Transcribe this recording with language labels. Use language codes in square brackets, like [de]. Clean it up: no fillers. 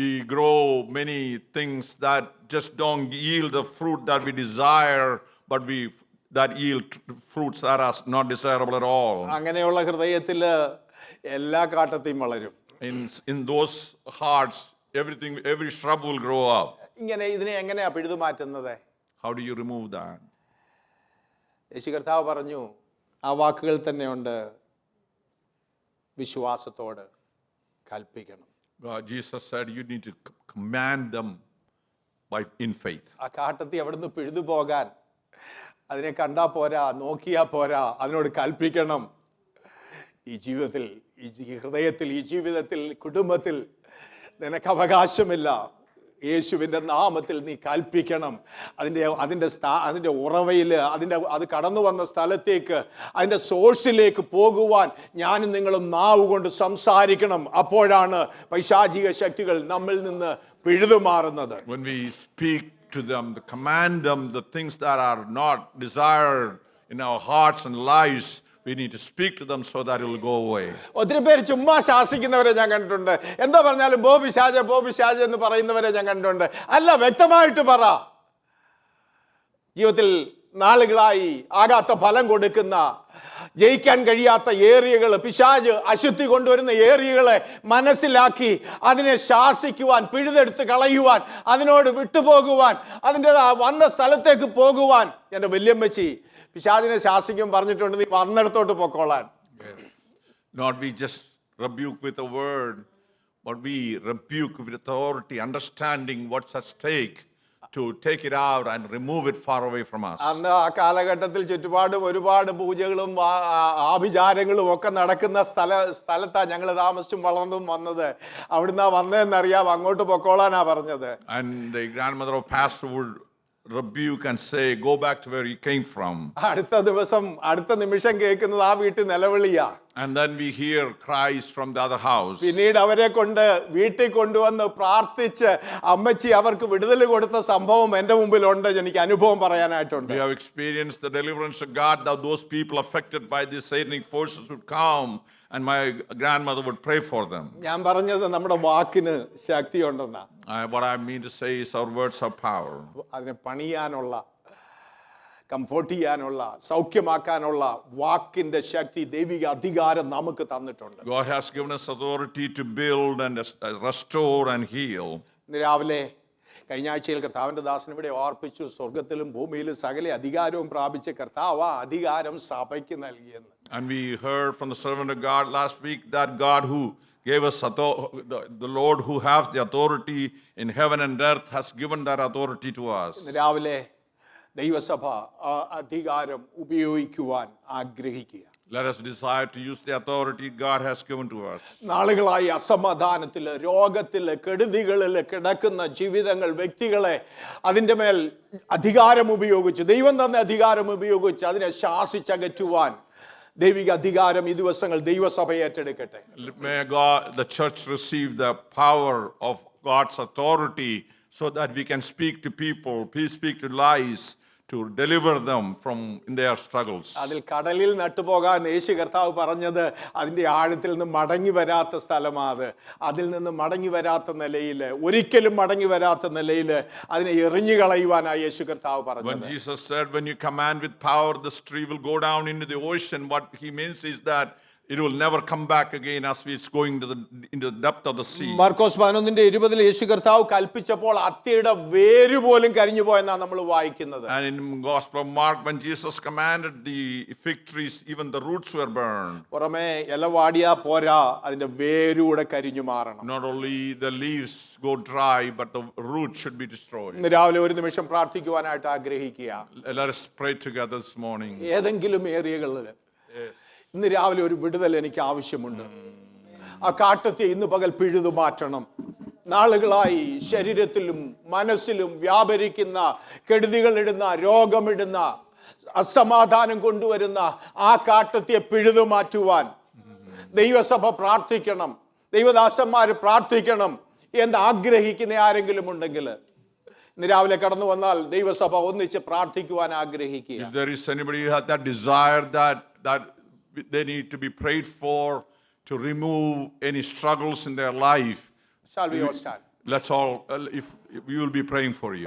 [en] We grow many things that just don't yield the fruit that we desire, but that yield fruits that are not desirable at all. [ml] അങ്ങനെയുള്ള ഹൃദയത്തിൽ എല്ലാ കാട്ടത്തെയും വളരും. [en] In those hearts, every shrub will grow up. [ml] ഇതിനെ എങ്ങനെയാ പിഴുതു മാറ്റുന്നത്? [en] How do you remove that? [ml] യേശു കർത്താവ് പറഞ്ഞു, ആ വാക്കുകൾ തന്നെയുണ്ട്, വിശ്വാസത്തോട് കൽപ്പിക്കണം. [en] Jesus said you need to command them in faith. [ml] ആ കാട്ടത്തി അവിടുന്ന് പിഴുതു പോകാൻ അതിനെ കണ്ടാ പോരാ, നോക്കിയാ പോരാ, അതിനോട് കൽപ്പിക്കണം. ഈ ജീവിതത്തിൽ, ഈ ഹൃദയത്തിൽ, ഈ ജീവിതത്തിൽ, കുടുംബത്തിൽ നിനക്ക് അവകാശമില്ല. യേശുവിൻ്റെ നാമത്തിൽ നീ കൽപ്പിക്കണം. അതിൻ്റെ ഉറവയിൽ, അത് കടന്നു വന്ന സ്ഥലത്തേക്ക്, അതിൻ്റെ സോഴ്സിലേക്ക് പോകുവാൻ ഞാനും നിങ്ങളും നാവ് കൊണ്ട് സംസാരിക്കണം. അപ്പോഴാണ് പൈശാചിക ശക്തികൾ നമ്മിൽ നിന്ന് പിഴുതുമാറുന്നത്. [en] When we speak to them, command them the things that are not desired in our hearts and lives, we need to speak to them so that it will go away. [ml] ഒത്തിരി പേര് ചുമ്മാ ശാസിക്കുന്നവരെ ഞാൻ കണ്ടിട്ടുണ്ട്. എന്താ പറഞ്ഞാലും ബോ പിശാച് എന്ന് പറയുന്നവരെ ഞാൻ കണ്ടിട്ടുണ്ട്. അല്ല, വ്യക്തമായിട്ട് പറ. ജീവിതത്തിൽ നാളുകളായി ആകാത്ത ഫലം കൊടുക്കുന്ന, ജയിക്കാൻ കഴിയാത്ത ഏരിയകൾ, പിശാച് അശുദ്ധി കൊണ്ടുവരുന്ന ഏരിയകളെ മനസ്സിലാക്കി അതിനെ ശാസിക്കുവാൻ, പിഴുതെടുത്ത് കളയുവാൻ, അതിനോട് വിട്ടുപോകുവാൻ, അതിൻ്റെ വന്ന സ്ഥലത്തേക്ക് പോകുവാൻ. എൻ്റെ വല്യമ്മച്ചി പിശാചിനെ ശാസിക്കും പറഞ്ഞിട്ടുണ്ട്, നീ വന്നിടത്തോട്ട് പൊക്കോളാൻ. [en] Not we just rebuke with a word, but we rebuke with authority, understanding what's at stake, to take it out and remove it far away from us. [ml] അന്ന് ആ കാലഘട്ടത്തിൽ ചുറ്റുപാടും ഒരുപാട് പൂജകളും ആഭിചാരങ്ങളും ഒക്കെ നടക്കുന്ന സ്ഥലത്താണ് ഞങ്ങൾ താമസിച്ചും വളർന്നും വന്നത്. അവിടുന്ന് വന്നതെന്നറിയാം, അങ്ങോട്ട് പൊക്കോളാനാ പറഞ്ഞത്. [en] And the grandmother of pastor would rebuke and say, go back to where you came from. [ml] അടുത്ത നിമിഷം കേൾക്കുന്നത് ആ വീട്ടിൽ നിലവിളിയാ. [en] And then we hear cries from the other house. [ml] പിന്നീട് അവരെ കൊണ്ട് വീട്ടിൽ കൊണ്ടുവന്ന് പ്രാർത്ഥിച്ച് അമ്മച്ചി അവർക്ക് വിടുതൽ കൊടുത്ത സംഭവം എൻ്റെ മുമ്പിലുണ്ട്. എനിക്ക് അനുഭവം പറയാനായിട്ടുണ്ട്. [en] We have experienced the deliverance of God, that those people affected by these satanic forces would come and my grandmother would pray for them. [ml] ഞാൻ പറഞ്ഞത് നമ്മുടെ വാക്കിന് ശക്തിയുണ്ടെന്നാ. [en] What I mean to say is our words have power. [ml] അതിനെ പണിയാനുള്ള, comfort ചെയ്യാനുള്ള, സൗഖ്യമാക്കാനുള്ള വാക്കിന്റെ ശക്തി, ദൈവിക അധികാരം നമുക്ക് തന്നിട്ടുണ്ട്. [en] God has given us authority to build and restore and heal. [ml] ഇന്ന് രാവിലെ കഴിഞ്ഞ ആഴ്ചയിൽ കർത്താവിൻ്റെ ദാസൻ ഇവിടെ ഓർപ്പിച്ചു, സ്വർഗത്തിലും ഭൂമിയിലും സകല അധികാരവും പ്രാപിച്ച കർത്താവ് ആ അധികാരം സഭയ്ക്ക് നൽകിയെന്ന്. [en] And we heard from the servant of God last week that God who gave us the Lord who has the authority in heaven and earth has given that authority to us. [ml] ഇന്ന് രാവിലെ ദൈവസഭ ആ അധികാരം ഉപയോഗിക്കുവാൻ ആഗ്രഹിക്കുക. [en] Let us desire to use the authority God has given to us. [ml] നാളുകളായി അസമാധാനത്തില്, രോഗത്തില്, കെടുതികളില് കിടക്കുന്ന ജീവിതങ്ങൾ, വ്യക്തികളെ അതിൻ്റെ മേൽ അധികാരം ഉപയോഗിച്ച്, ദൈവം തന്ന അധികാരം ഉപയോഗിച്ച് അതിനെ ശാസിച്ചകറ്റുവാൻ ദൈവിക അധികാരം ഈ ദിവസങ്ങൾ ദൈവസഭ ഏറ്റെടുക്കട്ടെ. [en] May the church receive the power of God's authority so that we can speak to people, speak to lies, to deliver them from in their struggles. [ml] അതിൽ കടലിൽ നട്ടുപോകാൻ യേശു കർത്താവ് പറഞ്ഞത് അതിൻ്റെ ആഴത്തിൽ നിന്ന് മടങ്ങി വരാത്ത സ്ഥലമാണ്. അതിൽ നിന്ന് മടങ്ങി വരാത്ത നിലയിൽ, ഒരിക്കലും മടങ്ങി വരാത്ത നിലയിൽ അതിനെ എറിഞ്ഞു കളയുവാനാണ് യേശു കർത്താവ് പറഞ്ഞത്. [en] When Jesus said, when you command with power, this tree will go down into the ocean, what he means is that it will never come back again as it's going into the depth of the sea. [ml] Markose 11:20 യേശു കർത്താവ് കൽപ്പിച്ചപ്പോൾ അത്തിയുടെ വേര് പോലും കരിഞ്ഞു പോയെന്നാണ് നമ്മൾ വായിക്കുന്നത്. [en] And in Gospel of Mark, when Jesus commanded the fig trees, even the roots were burned. [ml] പുറമേ ഇല വാടിയാ പോരാ, അതിന്റെ വേരൂടെ കരിഞ്ഞു മാറണം. [en] Not only the leaves go dry, but the root should be destroyed. [ml] ഇന്ന് രാവിലെ ഒരു നിമിഷം പ്രാർത്ഥിക്കുവാനായിട്ട് ആഗ്രഹിക്കുക. [en] Let us pray together this morning. [ml] ഏതെങ്കിലും ഏരിയകളിൽ ഇന്ന് രാവിലെ ഒരു വിടുതൽ എനിക്ക് ആവശ്യമുണ്ട്. ആ കാട്ടത്തെ ഇന്ന് പകൽ പിഴുതു മാറ്റണം. നാളുകളായി ശരീരത്തിലും മനസ്സിലും വ്യാപരിക്കുന്ന കെടുതികളിടുന്ന, രോഗമിടുന്ന, അസമാധാനം കൊണ്ടുവരുന്ന ആ കാട്ടത്തെ പിഴുതു മാറ്റുവാൻ ദൈവസഭ പ്രാർത്ഥിക്കണം, ദൈവദാസന്മാർ പ്രാർത്ഥിക്കണം എന്ന് ആഗ്രഹിക്കുന്ന ആരെങ്കിലും ഉണ്ടെങ്കിൽ ഇന്ന് രാവിലെ കടന്നു വന്നാൽ ദൈവസഭ ഒന്നിച്ച് പ്രാർത്ഥിക്കുവാൻ ആഗ്രഹിക്കുക. [en] If there is anybody who has that desire that they need to be prayed for to remove any struggles in their life, Shall we all stand? let's all, if we will be praying for you.